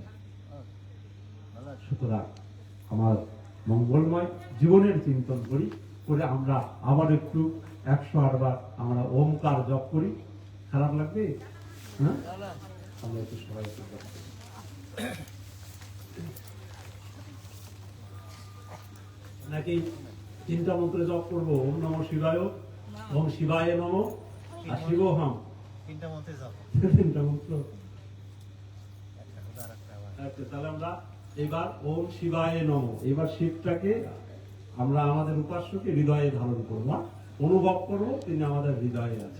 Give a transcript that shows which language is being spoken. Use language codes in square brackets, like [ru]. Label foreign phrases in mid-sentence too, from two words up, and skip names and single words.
[bn] সুতরাং আমার মঙ্গলময় জীবনের চিন্তন করি, করে আমরা আবার একটু 108 বার আমরা ওমকার জপ করি। খারাপ লাগবে? হ্যাঁ, আমরা একটু সবাই একটু জপ করি। নাকি 3টা মন্ত্র জপ করবো? [sa] ওম নমঃ শিবায়, ওম শিবায় নমঃ, [bn] আর শিবোহম। 3টা মন্ত্র। আচ্ছা, তাহলে আমরা এবার [sa] ওম শিবায় নমঃ, [bn] এবার শিবটাকে আমরা আমাদের উপাস্যকে হৃদয়ে ধারণ করবো, অনুভব করবো তিনি আমাদের হৃদয়ে আছেন।